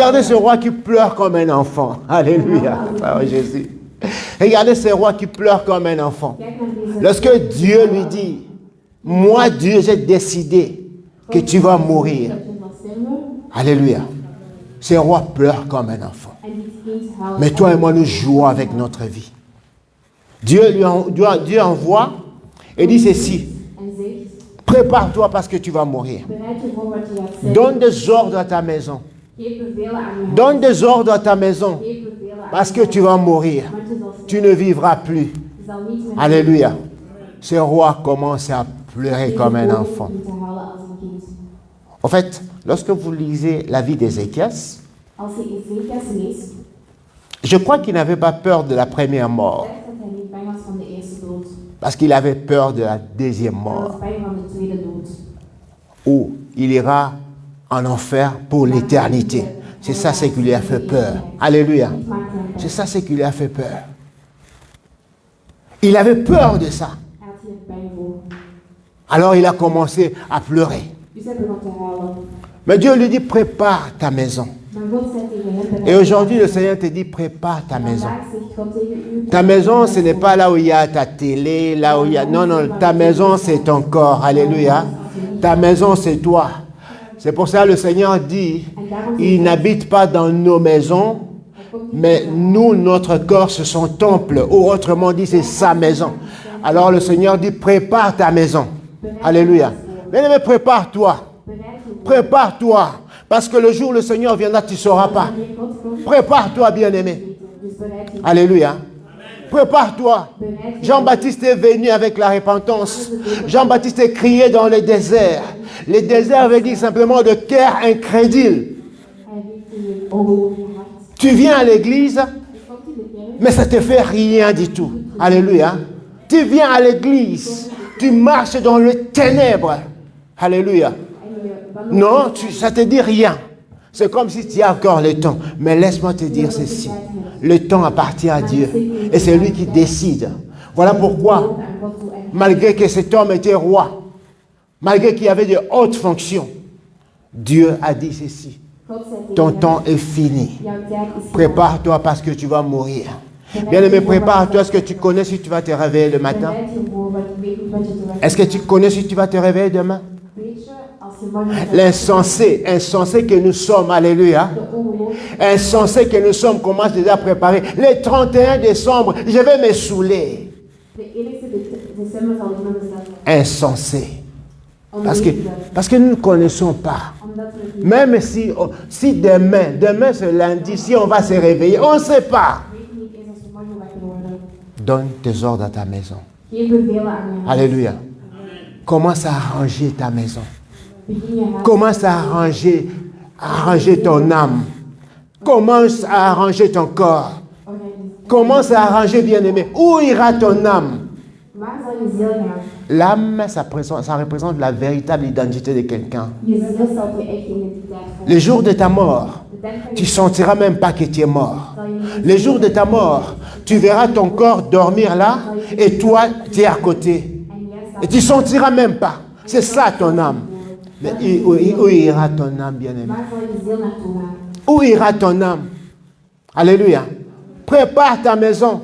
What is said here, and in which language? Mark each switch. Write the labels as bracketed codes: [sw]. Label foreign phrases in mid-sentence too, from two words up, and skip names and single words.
[fr] Regardez ce roi qui pleure comme un enfant. Alléluia. Oh, Jésus. Regardez ce roi qui pleure comme un enfant. [nl] Kijk naar deze... [fr] Lorsque Dieu lui dit, moi Dieu j'ai décidé que tu vas mourir. [nl] Dat je zal sterven. [fr] Alléluia. Ce roi pleure comme un enfant. [nl] En dit kind huilt. [fr] Mais toi et moi, nous jouons avec notre vie. Dieu envoie et dit ceci, [nl] En zegt, [fr] prépare-toi parce que tu vas mourir. [nl] bereid je voor wat je gaat zeggen. [fr] Donne des ordres à ta maison. [nl] Geef bevelen aan je huis. [fr] Donne des ordres à ta maison [nl] Geef bevelen aan [fr] parce [nl] je [fr] que [nl] huis. [fr] tu vas mourir. [nl] Want je zal sterven. [fr] Tu ne vivras plus. [nl] Je zal niet meer... [fr] Alléluia. Ce roi commence à pleurer comme un enfant. [nl] Te huilen als een kind. [fr] En fait, lorsque vous lisez la vie d'Ézéchias, [nl] Als je Ezekias leest, [fr] je crois qu'il n'avait pas peur de la première mort [nl] blijkt dat hij niet bang was van de eerste dood. [fr] parce qu'il avait peur de la deuxième [nl] Hij [fr] mort [nl] was bang van de tweede dood. [fr] où il ira en enfer pour l'éternité. C'est ça ce qui lui a fait peur. Alléluia. [nl] Dit maakt hem bang. [fr] C'est ça ce qui lui a fait peur. Il avait peur de ça. [nl] Hij had hier bang voor. [fr] Alors il a commencé à pleurer. [nl] Dus hij begon te huilen. [fr] Mais Dieu lui dit, prépare ta maison. [nl] Maar God zei tegen hem, bereid [fr] Et [nl] je [fr] aujourd'hui, le Seigneur te dit, prépare ta maison. [nl] Vandaag zegt God tegen u, [fr] Ta maison, ce n'est pas là où il y a ta télé, là où il y a... Non, non, ta maison, c'est ton corps. Alléluia. Ta maison, c'est toi. C'est pour ça que le Seigneur dit, il n'habite pas dans nos maisons, mais nous, notre corps, ce sont temples. Ou autrement dit, c'est sa maison. Alors le Seigneur dit, prépare ta maison. Alléluia. Bien-aimé, prépare-toi. [nl] bereid je [fr] Prépare-toi. Parce que le jour où le Seigneur viendra, tu ne sauras pas. [nl] wanneer God komt, [fr] Prépare-toi, bien-aimé. [nl] dus bereid je [fr] Alléluia. Prépare-toi. [nl] bereid je [fr] Jean-Baptiste est venu avec la repentance. Jean-Baptiste est crié dans le désert. Le désert veut dire simplement de cœur incrédule. [nl] Hij heeft in je ogen je hart. [fr] Tu viens à l'église, [nl] Je komt in de kerk, [fr] mais ça te fait rien du tout. Alléluia. Tu viens à l'église, tu marches dans les ténèbres. Alléluia. [nl] en je wandelt [fr] Non, ça te dit rien. C'est comme si tu as encore le temps. Mais laisse-moi te dire ceci. Le temps appartient à Dieu. Et c'est lui qui décide. Voilà pourquoi, [nl] aan God toe en [fr] malgré que cet homme était roi, malgré qu'il avait de hautes fonctions, Dieu a dit ceci. [nl] God zegt [fr] Ton [nl] tegen [fr] temps [nl] hem, [fr] est fini. [nl] jouw tijd is gedaan. [fr] Prépare-toi parce que tu vas mourir. Bien-aimé, prépare-toi. Est-ce que tu connais si tu vas te réveiller le matin? [nl] Bereid je voor wat je weet niet wat je te wachten [fr] Est-ce que tu connais si tu vas te réveiller demain? [nl] Weet je, als je morgen gaat [fr] L'insensé que nous sommes, alléluia. [nl] de ongelooflijk [fr] Insensé que nous sommes commence déjà à préparer. Le 31 décembre, je vais me saouler. [nl] de 1 december zal ik met mezelf [fr] Insensé. Parce [nl] onwetend. [fr] que nous ne connaissons pas. [nl] Omdat we het niet [fr] Même si demain c'est lundi, si on va se réveiller, on ne sait pas. [nl] weten niet eens als we morgen wakker worden. [fr] Donne tes ordres à ta maison. [nl] Geef bevelen aan je huis. [fr] Alléluia. Commence à arranger ta maison. [nl] Begin je huis. [fr] Commence à arranger ton âme. Commence à arranger ton corps. [nl] Organiseer. [fr] Commence à arranger, bien-aimé. Où ira ton âme? [nl] Waar zal je ziel gaan? [fr] L'âme, ça représente la véritable identité de quelqu'un. [nl] Je ziel zal je echte identiteit vormen. [fr] Le jour de ta mort, [nl] De dag van [fr] tu [nl] je [fr] sentiras même pas que tu es mort. [nl] zal je niet [fr] Le jour de ta mort, tu verras ton corps dormir là et toi, tu es à côté. [nl] en jij [fr] Et [nl] staat [fr] tu sentiras même pas. C'est ça ton âme. Mais où ira ton âme, bien-aimé? [nl] waar zal je ziel naartoe gaan? [fr] Où ira ton âme? Alléluia. Prépare ta maison.